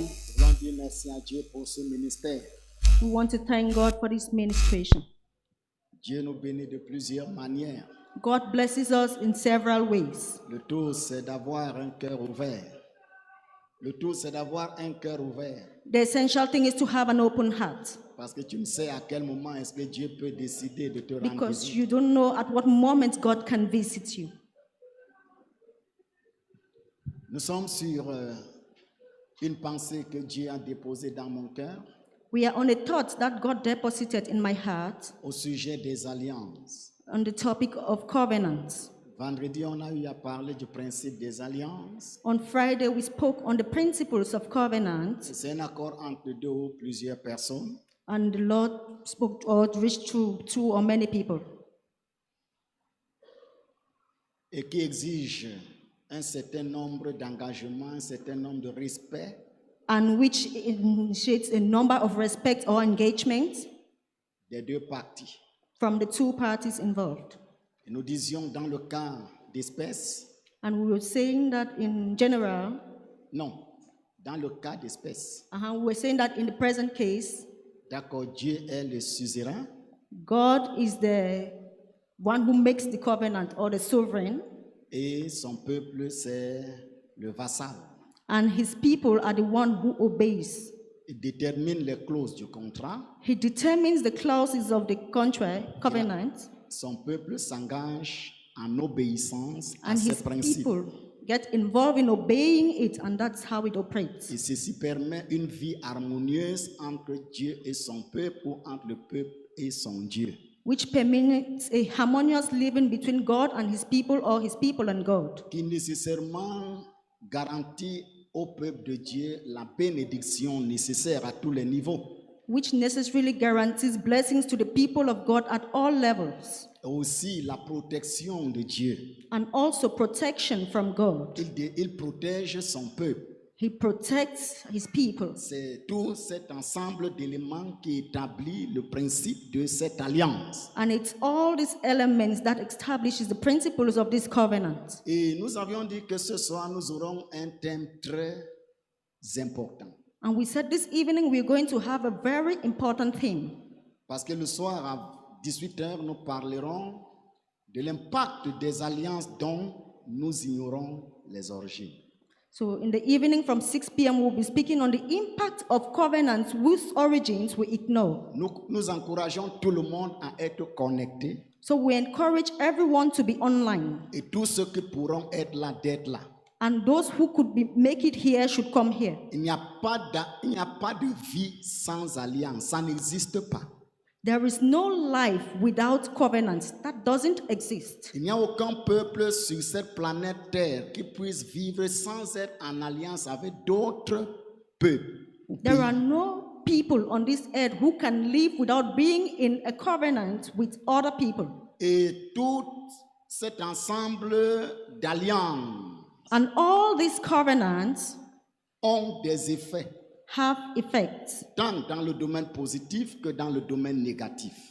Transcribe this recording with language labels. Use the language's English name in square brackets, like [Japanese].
[French] Nous voulons dire merci à Dieu pour ce ministère. [English] We want to thank God for this ministration. [French] Dieu nous bénit de plusieurs manières. [English] God blesses us in several ways. [French] Le tout, c'est d'avoir un cœur ouvert. Le tout, c'est d'avoir un cœur ouvert. [English] The essential thing is to have an open heart [French] Parce que tu ne sais à quel moment est-ce que Dieu peut décider de te rendre [English] because [French] visite. [English] you don't know at what moment God can visit you. [French] Nous sommes sur une pensée que Dieu a déposée dans mon cœur [English] We are on a thought that God deposited in my heart [French] au sujet des alliances. [English] on the topic of covenants. [French] Vendredi, on a eu à parler du principe des alliances. [English] On Friday, we spoke on the principles of covenant, [French] C'est un accord entre deux ou plusieurs personnes [English] and the Lord spoke or reached to two or many people, [French] et qui exige un certain nombre d'engagements, un certain nombre de respect [English] and which initiates a number of respect or engagements [French] des deux parties. [English] from the two parties involved. [French] Et nous disions dans le cas d'espèces, [English] And we were saying that in general, [French] non, dans le cas d'espèces, [English] we were saying that in the present case, [French] d'accord, Dieu est le suzerain [English] God is the one who makes the covenant or the sovereign, [French] et son peuple c'est le vassal. [English] and his people are the one who obeys. [French] Il détermine les clauses du contrat, [English] He determines the clauses of the contract, covenant, [French] son peuple s'engage en obéissance à [English] and [French] ses [English] his [French] principes. [English] people get involved in obeying it, and that's how it operates. [French] Et ceci permet une vie harmonieuse entre Dieu et son peuple ou entre le peuple et son Dieu. [English] Which permits a harmonious living between God and his people or his people and God, [French] Qui nécessairement garantit au peuple de Dieu la bénédiction nécessaire à tous les niveaux. [English] which necessarily guarantees blessings to the people of God at all levels, [French] Et aussi la protection de Dieu. [English] and also protection from God. [French] Il protège son peuple. [English] He protects his people. [French] C'est tout cet ensemble d'éléments qui établit le principe de cette alliance. [English] And it's all these elements that establishes the principles of this covenant. [French] Et nous avions dit que ce soir, nous aurons un thème très important. [English] And we said this evening we're going to have a very important theme. [French] Parce que le soir à 18h, nous parlerons de l'impact des alliances dont nous ignorons les origines. [English] So in the evening from 6 p.m., we'll be speaking on the impact of covenants whose origins we ignore. [French] Nous encourageons tout le monde à être connecté [English] So we encourage everyone to be online. [French] et tous ceux qui pourront être là, d'être là. [English] And those who could make it here should come here. [French] Il n'y a pas de vie sans alliance, ça n'existe pas. [English] There is no life without covenants. That doesn't exist. [French] Il n'y a aucun peuple sur cette planète Terre qui puisse vivre sans être en alliance avec d'autres peuples. ou [English] There [French] pays. [English] are no people on this earth who can live without being in a covenant with other people. [French] Et tout cet ensemble d'alliances [English] And all these covenants [French] ont des effets, [English] have effects [French] tant dans le domaine positif que dans le domaine négatif.